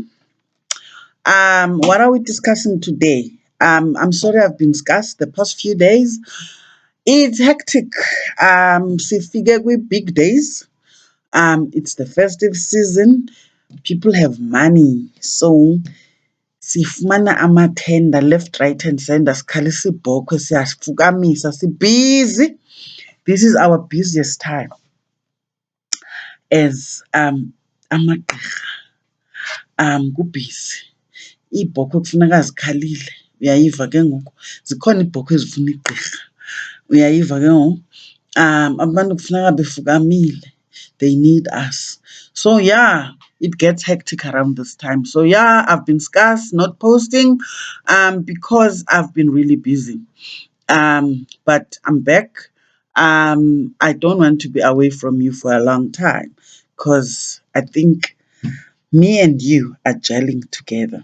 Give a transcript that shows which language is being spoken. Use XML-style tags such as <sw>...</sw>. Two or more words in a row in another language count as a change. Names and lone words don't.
<en>What are we discussing today? I'm sorry I've been scarce the past few days. It's hectic.</en> <xh>Sifike</xh> <en>with big days. It's the festive season. People have money, so</en> <xh>sifumana amathenda</xh> <en>left, right, and center.</en> <xh>Sikhalisa ibhokhwe, siyafukamisa,</xh> <en>busy. This is our busiest time as amagqirha.</en> <xh>Kubhizi. Iibhokhwe kufuneka zikhalile. Uyayiva ke ngoku. Zikhona iibhokhwe ezifuna igqirha. Uyayiva ke ngoku. Abantu kufuneka befukamile.</xh> <en>They need us. So yeah, it gets hectic around this time. So yeah, I've been scarce, not posting, because I've been really busy. But I'm back. I don't want to be away from you for a long time because I think me and you are gelling together.</en>